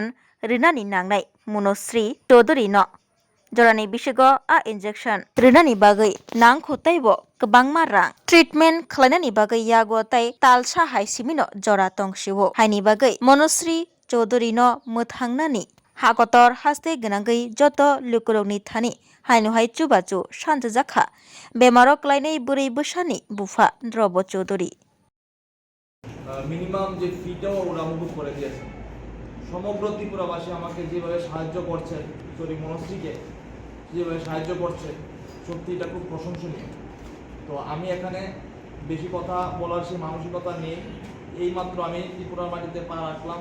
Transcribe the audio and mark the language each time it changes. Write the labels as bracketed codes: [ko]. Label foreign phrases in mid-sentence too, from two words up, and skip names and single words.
[trp] रिनानि नांनाय मनश्री चौधरी न जरानि बिसिंगो इंजेक्शन रिनानि बागै नांखौतायबो गोबांमा रां ट्रिटमेंट खालायनानि बागै यागोताय तालसा हायसिमिनो जरा तंसिवो हायनि बागै मनश्री चौधरी न मोथांनानि हागतर हास्ते गनांगै जत लुकुरगनि थानि हायनुहाय चुबाचु सानजाखा बेमारो क्लायनाय बोरै बोसानि बुफा द्रव्य चौधरी [bn] মিনিমাম যে ফিটাও ওরা মুভ করে দিয়েছে সমগ্র ত্রিপুরাবাসী আমাকে যেভাবে সাহায্য করছে সরি মনশ্রীকে যেভাবে সাহায্য করছে সত্যি এটা খুব প্রশংসনীয়। তো আমি এখানে বেশি কথা বলার সেই মানসিকতা নেই, এইমাত্র আমি ত্রিপুরার মাটিতে পা রাখলাম।